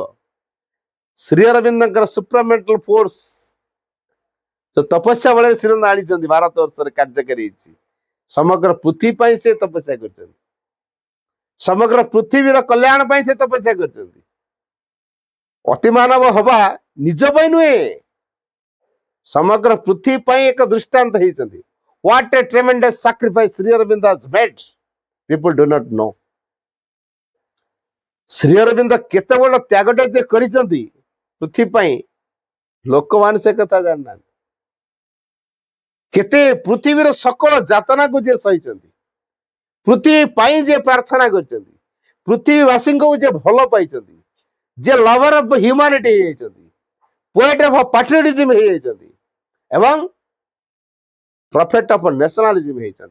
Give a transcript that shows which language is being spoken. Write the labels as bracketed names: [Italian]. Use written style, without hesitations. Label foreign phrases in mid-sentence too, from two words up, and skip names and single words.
[Odia] ଶ୍ରୀ ଅରବିନ୍ଦଙ୍କର [English] supramental force [Odia] ଯୋଉ ତପସ୍ୟା ବଳରେ ଶ୍ରୀଅରବିନ୍ଦ ଆଣିଛନ୍ତି, ଭାରତ ବର୍ଷରେ କାର୍ଯ୍ୟକାରୀ ହେଇଛି। ସମଗ୍ର ପୃଥିବୀ ପାଇଁ ସେ ତପସ୍ୟା କରିଛନ୍ତି, ସମଗ୍ର ପୃଥିବୀର କଲ୍ୟାଣ ପାଇଁ ସେ ତପସ୍ୟା କରିଛନ୍ତି। ଅତିମାନବ ହବା ନିଜ ପାଇଁ ନୁହେଁ, ସମଗ୍ର ପୃଥିବୀ ପାଇଁ ଏକ ଦୃଷ୍ଟାନ୍ତ ହେଇଛନ୍ତି। [English] What a tremendous sacrifice Sri Aurobindo has made, people do not know। [Odia] ଶ୍ରୀ ଅରବିନ୍ଦ କେତେ ବଡ ତ୍ୟାଗଟା ଯେ କରିଛନ୍ତି ପୃଥିବୀ ପାଇଁ, ଲୋକମାନେ ସେ କଥା ଜାଣିନାହାନ୍ତି। କେତେ ପୃଥିବୀର ସକଳ ଯାତନାକୁ ଯିଏ ସହିଛନ୍ତି, ପୃଥିବୀ ପାଇଁ ଯିଏ ପ୍ରାର୍ଥନା କରିଛନ୍ତି, ପୃଥିବୀବାସୀଙ୍କୁ ଯିଏ ଭଲ ପାଇଛନ୍ତି, ଯିଏ [English] lover of humanity [Odia] ହେଇଯାଇଛନ୍ତି, [English] poet of patriotism [Odia] ହେଇଯାଇଛନ୍ତି ଏବଂ [English] prophet of nationalism [Odia] ହେଇଛନ୍ତି।